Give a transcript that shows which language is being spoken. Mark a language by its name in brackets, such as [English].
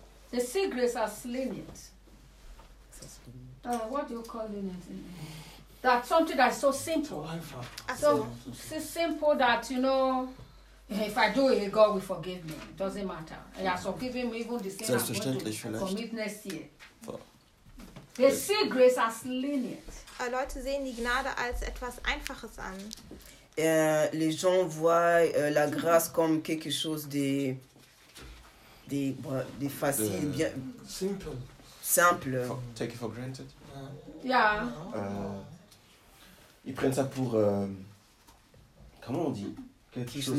[English] They see grace as lenient. What do you call lenient? That's something that's so simple. So simple that, you know, if I do it, God will forgive me. It doesn't matter. He has forgiven me even the sin I'm going to commit next year. They see grace as lenient. [German] Leute sehen die Gnade als etwas Einfaches an. [French] Les gens voient la grâce comme quelque chose de facile, bien simple. [English] Take it for granted. Yeah. [French] Ils prennent ça pour comment on dit quelque chose